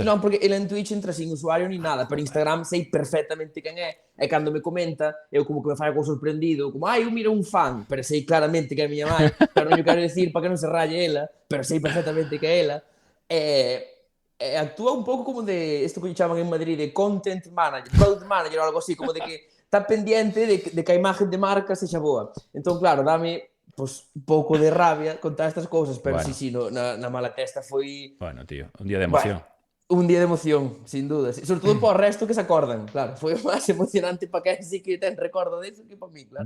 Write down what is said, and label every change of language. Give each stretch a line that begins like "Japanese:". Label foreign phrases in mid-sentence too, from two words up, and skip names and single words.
Galician: non, porque ele en Twitch entra
Spanish: sin usuario ni nada,
Galician: pero Instagram sei perfectamente quen é, e cando me comenta, eu como que me fai algo sorprendido, como, eu miro un fan, pero sei claramente que é a miña mãe, pero non lle quero decir para que non se ralle ela, pero sei perfectamente que é ela, actúa un pouco como de, isto que lle chaman en Madrid, de
English: content manager, product manager
Galician: ou algo así, como de que está pendiente de que a imagen de marca sexa boa. Entón, claro, dame pues, un pouco de rabia contar estas cousas, pero Bueno. sí, na Malatesta foi Bueno, tío, un día de emoción. un día de emoción,
Spanish: sin duda.
Galician: Sobre todo para o resto que se acordan, claro. Foi máis emocionante para quen sí que ten recordo disso que para mí, claro.